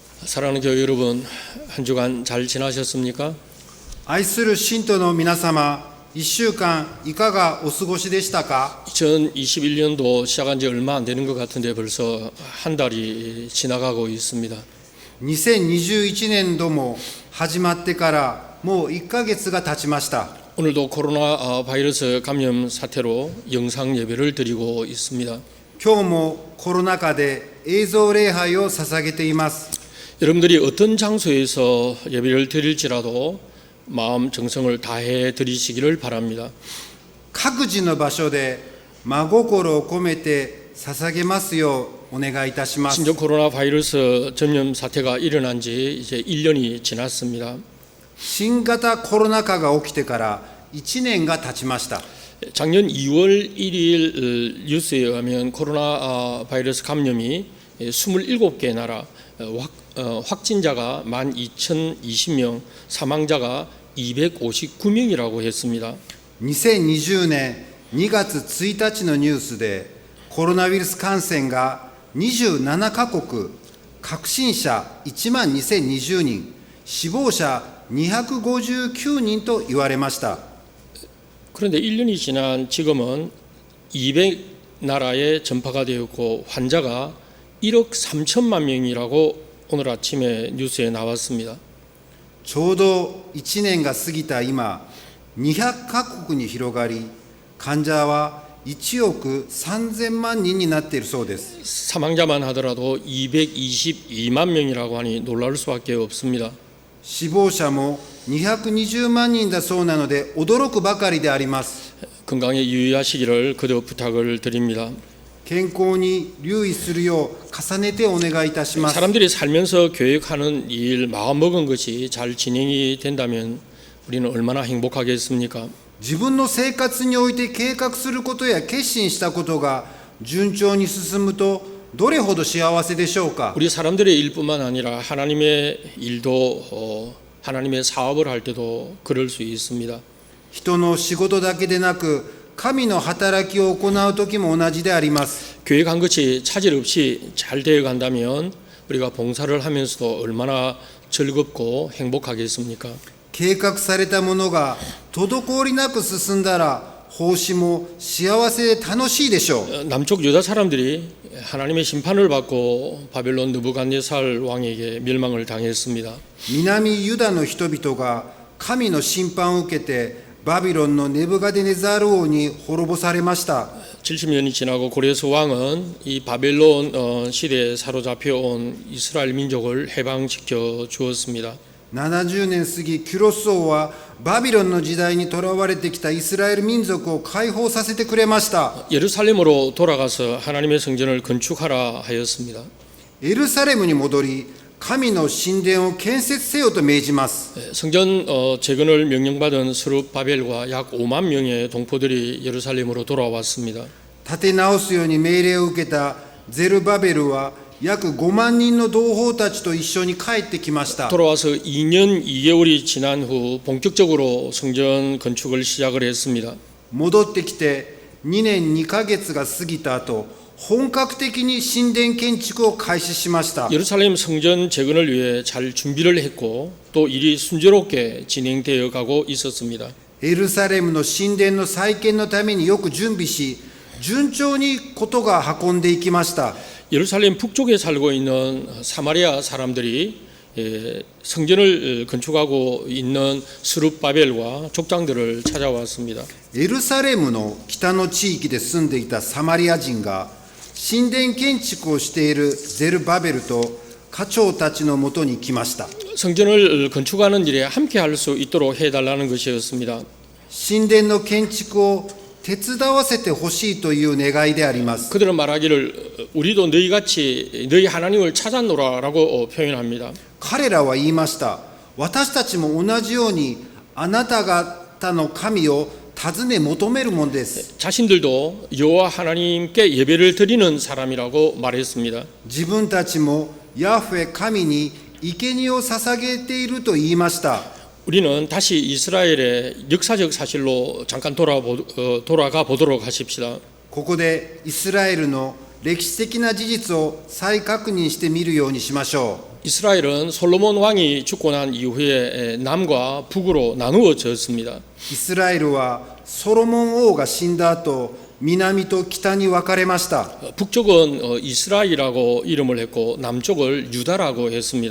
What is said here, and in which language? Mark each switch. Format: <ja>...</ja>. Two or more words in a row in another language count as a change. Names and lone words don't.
<ko>사랑하는 교회 여러분, 한 주간 잘 지나셨습니까?</ko> <ja>愛する信徒の皆様、1週間いかがお過ごしでしたか？</ja> <ko>2021년도 시작한 지 얼마 안 되는 것 같은데 벌써 한 달이 지나가고 있습니다.</ko> <ja>2021 年度も始まってからもう1ヶ月が経ちました。</ja> <ko>오늘도 코로나 바이러스 감염 사태로 영상 예배를 드리고 있습니다.</ko> <ja>今日もコロナ禍で映像礼拝を捧げています。</ja> <ko>여러분들이 어떤 장소에서 예배를 드릴지라도 마음 정성을 다해 드리시기를 바랍니다.</ko> <ja>各自の場所で真心を込めて捧げますようお願いいたします。</ja> <ko>신종 코로나 바이러스 전염 사태가 일어난 지 이제 1년이 지났습니다.</ko> <ja>新型コロナ禍が起きてから1年が経ちました。</ja> <ko>작년 2월 1일 뉴스에 의하면 코로나 바이러스 감염이 27개 나라 확진자가 12,020명, 사망자가 259명이라고 했습니다.</ko> <ja>2020 年2月1日のニュースでコロナウイルス感染が27カ国、確診者12,020人、死亡者259人と言われました。</ja> <ko>그런데 1년이 지난 지금은 200나라에 전파가 되었고 환자가 1억 3천만 명이라고 오늘 아침에 뉴스에 나왔습니다.</ko> <ja>ちょうど1年が過ぎた今、200カ国に広がり、患者は1億3000万人になっているそうです。</ja> <ko>사망자만 하더라도 222만 명이라고 하니 놀랄 수밖에 없습니다.</ko> <ja>死亡者も220万人だそうなので驚くばかりであります。</ja> <ko>건강에 유의하시기를 거듭 부탁을 드립니다.</ko> <ja>健康に留意するよう重ねてお願いいたします。</ja> <ko>사람들이 살면서 계획하는 일, 마음먹은 것이 잘 진행이 된다면 우리는 얼마나 행복하겠습니까?</ko> <ja>自分の生活において計画することや決心したことが順調に進むとどれほど幸せでしょうか。</ja> <ko>우리 사람들의 일뿐만 아니라 하나님의 일도 하나님의 사업을 할 때도 그럴 수 있습니다.</ko> <ja>人の仕事だけでなく神の働きを行う時も同じであります。</ja> <ko>계획한 것이 차질 없이 잘 되어 간다면 우리가 봉사를 하면서도 얼마나 즐겁고 행복하겠습니까?</ko> <ja>計画されたものが滞りなく進んだら奉仕も幸せで楽しいでしょう。</ja> <ko>남쪽 유다 사람들이 하나님의 심판을 받고 바벨론 느부갓네살 왕에게 멸망을 당했습니다.</ko> <ja>南ユダの人々が神の審判を受けてバビロンのネブカデネザル王に滅ぼされました。</ja> <ko>70년이 지나고 고레스 왕은 이 바벨론 시대에 사로잡혀 온 이스라엘 민족을 해방시켜 주었습니다.</ko> <ja>70 年過ぎ、キュロス王はバビロンの時代にとらわれてきたイスラエル民族を解放させてくれました。</ja> <ko>예루살렘으로 돌아가서 하나님의 성전을 건축하라 하였습니다.</ko> <ja>エルサレムに戻り、神の神殿を建設せよと命じます。</ja> <ko>성전 재건을 명령받은 스룹바벨과 약 5만 명의 동포들이 예루살렘으로 돌아왔습니다.</ko> <ja>建て直すように命令を受けたゼルバベルは約5万人の同胞たちと一緒に帰ってきました。</ja> <ko>돌아와서 2년 2개월이 지난 후 본격적으로 성전 건축을 시작을 했습니다.</ko> <ja>戻ってきて2年2ヶ月が過ぎた後、本格的に神殿建築を開始しました。</ja> <ko>예루살렘 성전 재건을 위해 잘 준비를 했고 또 일이 순조롭게 진행되어 가고 있었습니다.</ko> <ja>エルサレムの神殿の再建のためによく準備し、順調にことが運んでいきました。</ja> <ko>예루살렘 북쪽에 살고 있는 사마리아 사람들이 성전을 건축하고 있는 스룹바벨과 족장들을 찾아왔습니다.</ko> <ja>エルサレムの北の地域で住んでいたサマリア人が神殿建築をしているゼルバベルと課長たちのもとに来ました。</ja> <ko>성전을 건축하는 일에 함께 할 수 있도록 해달라는 것이었습니다.</ko> <ja>神殿の建築を手伝わせてほしいという願いであります。</ja> <ko>그들은 말하기를 우리도 너희같이 너희 하나님을 찾았노라라고 표현합니다.</ko> <ja>彼らは言いました。私たちも同じようにあなた方の神を尋ね求めるものです。</ja> <ko>자신들도 여호와 하나님께 예배를 드리는 사람이라고 말했습니다.</ko> <ja>自分たちもヤフェ神に生贄を捧げていると言いました。</ja> <ko>우리는 다시 이스라엘의 역사적 사실로 잠깐 돌아가 보도록 하십시다.</ko> <ja>ここでイスラエルの歴史的な事実を再確認してみるようにしましょう。</ja> <ko>이스라엘은 솔로몬 왕이 죽고 난 이후에 남과 북으로 나누어졌습니다.</ko> <ja>イスラエルはソロモン王が死んだ後、南と北に分かれました。</ja> <ko>북쪽은 이스라엘이라고 이름을 했고 남쪽을 유다라고 했습니다.</ko>